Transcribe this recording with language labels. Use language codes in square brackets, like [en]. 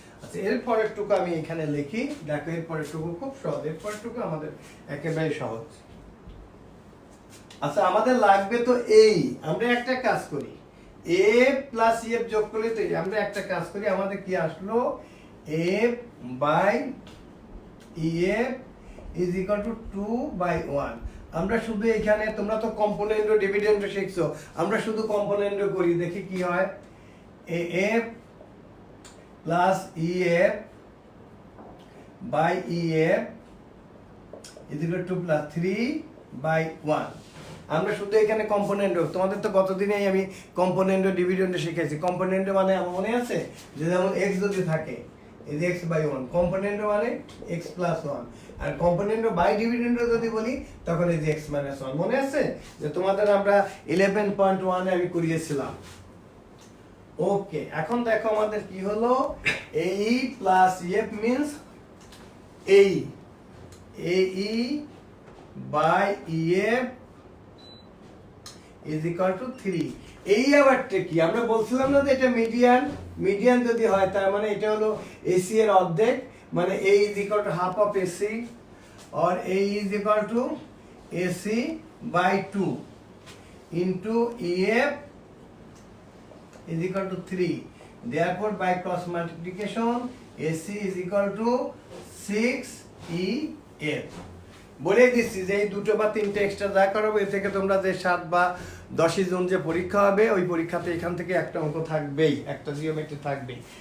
[bn] আচ্ছা, এর পরের টুকু আমি এখানে লিখি। দেখো, এর পরের টুকু খুব সহজ, এর পরের টুকু আমাদের একেবারে সহজ। আচ্ছা, আমাদের লাগবে তো এই, আমরা একটা কাজ করি, এ প্লাস এফ যোগ করলে তো আমরা একটা কাজ করি, আমাদের কি আসলো? [en] F by EF is equal to 2/1। [bn] আমরা শুধু এখানে, তোমরা তো কম্পোনেন্ট ও ডিভিডেন্ড শিখছো, আমরা শুধু কম্পোনেন্ট করি, দেখি কি হয়। [en] AF plus EF by EF is equal to 2 plus 3/1। [bn] আমরা শুধু এখানে কম্পোনেন্ট, তোমাদের তো গতদিনেই আমি কম্পোনেন্ট ও ডিভিডেন্ড শিখেছি। কম্পোনেন্ট মানে আমার মনে আছে যে যেমন x যদি থাকে is x/1, কম্পোনেন্ট মানে x plus 1, আর component by dividend যদি বলি তখন এই যে x minus 1। মনে আছে যে তোমাদের আমরা 11.1 এ আমি করিয়েছিলাম। [en] okay, [bn] এখন দেখো আমাদের কি হলো, [en] AE plus EF means AE by EF is equal to 3। [bn] এই আবারটা কি? আমরা বলছিলাম না যে এটা মিডিয়ান যদি হয় তার মানে এটা হলো AC এর অর্ধেক, মানে A is equal to half of AC, or A is equal to AC by 2 into EF is equal to 3। [en] therefore by cross multiplication AC is equal to 6EF [bn] বলে দিচ্ছি যে এই দুটো বা তিনটে এক্সট্রা যা করাবো এ থেকে তোমরা যে 7 বা 10 জুন যে পরীক্ষা হবে ওই পরীক্ষাতে এখান থেকে একটা অঙ্ক থাকবেই, একটা জিওমেট্রি থাকবেই।